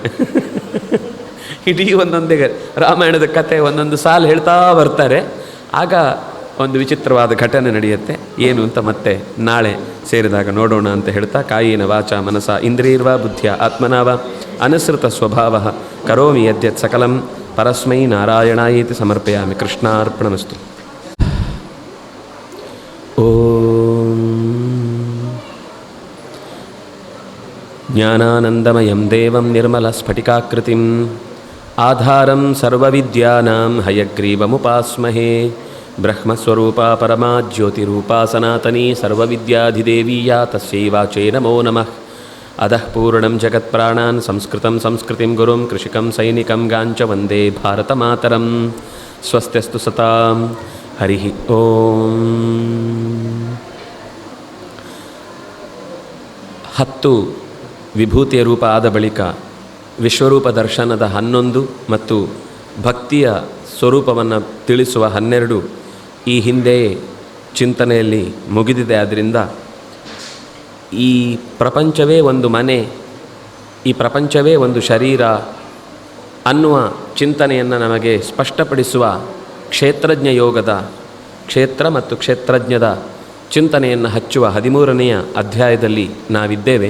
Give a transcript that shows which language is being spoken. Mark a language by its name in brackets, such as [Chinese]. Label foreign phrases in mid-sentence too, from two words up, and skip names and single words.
[Kannada] ಇಡೀ ಒಂದೊಂದೇ ರಾಮಾಯಣದ ಕಥೆ ಒಂದೊಂದು ಸಾಲು ಹೇಳ್ತಾ ಬರ್ತಾರೆ. ಆಗ ಒಂದು ವಿಚಿತ್ರವಾದ ಘಟನೆ ನಡೆಯುತ್ತೆ. ಏನು ಅಂತ ಮತ್ತೆ ನಾಳೆ ಸೇರಿದಾಗ ನೋಡೋಣ ಅಂತ ಹೇಳ್ತಾ, [Sanskrit] ಕಾಯೇನ ವಾಚ ಮನಸ ಇಂದ್ರಿಯರ್ವಾ ಬುದ್ಧಿಯ ಆತ್ಮನಾವ ಅನುಸೃತ ಸ್ವಭಾವ ಕರೋಮಿ ಯದ್ಯತ್ ಸಕಲಂ ಪರಸ್ಮೈ ನಾರಾಯಣಾಯೇತಿ ಸಮರ್ಪಯಾಮಿ. ಕೃಷ್ಣಾರ್ಪಣಮಸ್ತು. ಓಂ ಜ್ಞಾನಾನಂದಮಯಂ ದೇವಂ ನಿರ್ಮಲಸ್ಫಟಿಕಾಕೃತಿಂ ಆಧಾರಂ ಸರ್ವವಿದ್ಯಾನಾಂ ಹಯಗ್ರೀವಮುಪಾಸ್ಮಹೇ. ಬ್ರಹ್ಮಸ್ವರೂಪಾ ಪರಮಾ ಜ್ಯೋತಿರೂಪಾ ಸನಾತನೀ ಸರ್ವವಿದ್ಯಾಧಿದೇವೀಯಾ ತಸ್ಯೈ ವಾಚೈ ನಮೋ ನಮಃ. ಅಧಃ ಪೂರ್ಣಂ ಜಗತ್ಪ್ರಾಣಾನ್ ಸಂಸ್ಕೃತಂ ಸಂಸ್ಕೃತಿಂ ಗುರುಂ ಕೃಷಿಕಂ ಸೈನಿಕಂ ಗಾಂಚ ವಂದೇ ಭಾರತಮಾತರಂ. ಸ್ವಸ್ತ್ಯಸ್ತು ಸತಾಂ. ಹರಿ ಓಂ. [Kannada] 10 ವಿಭೂತಿಯ ರೂಪ ಆದ ಬಳಿಕ ವಿಶ್ವರೂಪ ದರ್ಶನದ 11 ಮತ್ತು ಭಕ್ತಿಯ ಸ್ವರೂಪವನ್ನು ತಿಳಿಸುವ 12 ಈ ಹಿಂದೆ ಚಿಂತನೆಯಲ್ಲಿ ಮುಗಿದಿದೆ. ಆದ್ದರಿಂದ ಈ ಪ್ರಪಂಚವೇ ಒಂದು ಮನೆ, ಈ ಪ್ರಪಂಚವೇ ಒಂದು ಶರೀರ ಅನ್ನುವ ಚಿಂತನೆಯನ್ನು ನಮಗೆ ಸ್ಪಷ್ಟಪಡಿಸುವ ಕ್ಷೇತ್ರಜ್ಞ ಯೋಗದ ಕ್ಷೇತ್ರ ಮತ್ತು ಕ್ಷೇತ್ರಜ್ಞದ ಚಿಂತನೆಯನ್ನು ಹಚ್ಚುವ 13ನೆಯ ಅಧ್ಯಾಯದಲ್ಲಿ ನಾವಿದ್ದೇವೆ.